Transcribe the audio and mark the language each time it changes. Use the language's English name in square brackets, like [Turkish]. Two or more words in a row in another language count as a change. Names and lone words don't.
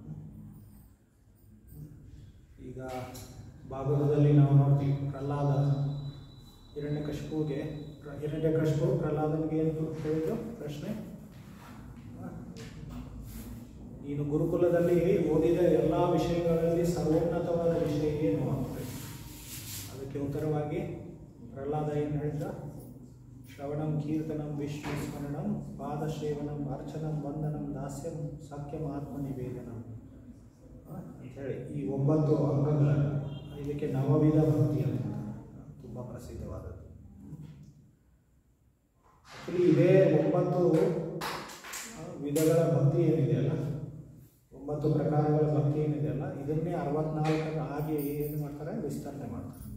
[Kannada] ಈಗ ಭಾಗವತದಲ್ಲಿ ನಾವು ನೋಡ್ತೀವಿ, ಹಿರಣ್ಯಕಶಿಪು ಪ್ರಹ್ಲಾದನಿಗೆ ಏನು ಕೇಳಿದ್ರು ಪ್ರಶ್ನೆ, ನೀನು ಗುರುಕುಲದಲ್ಲಿ ಓದಿದ ಎಲ್ಲ ವಿಷಯಗಳಲ್ಲಿ ಸರ್ವೋನ್ನತವಾದ ವಿಷಯ ಏನು ಅಂತ. ಅದಕ್ಕೆ ಉತ್ತರವಾಗಿ ಪ್ರಹ್ಲಾದ ಏನು ಹೇಳಿದ, [Sanskrit] ಶ್ರವಣಂ ಕೀರ್ತನಂ ವಿಷ್ಣು ಸ್ಮರಣಂ ಪಾದಶೇವನಂ ಅರ್ಚನಂ ವಂದನಂ ದಾಸ್ಯಂ ಸಖ್ಯಂ ಆತ್ಮನಿವೇದನಂ [Kannada] ಅಂಥೇಳಿ ಈ 9 ಅಂಗಗಳನ್ನು, ಇದಕ್ಕೆ ನವವಿಧ ಭಕ್ತಿ ಅಂತ ತುಂಬ ಪ್ರಸಿದ್ಧವಾದದ್ದು. ಆ್ಯಕ್ಚುಲಿ ಇದೇ 9 ವಿಧಗಳ ಭಕ್ತಿ ಏನಿದೆಯಲ್ಲ, 9 ಪ್ರಕಾರಗಳ ಭಕ್ತಿ ಏನಿದೆಯಲ್ಲ, ಇದನ್ನೇ 64 ಆಗಿ ಏನು ಮಾಡ್ತಾರೆ, ವಿಸ್ತರಣೆ ಮಾಡ್ತಾರೆ.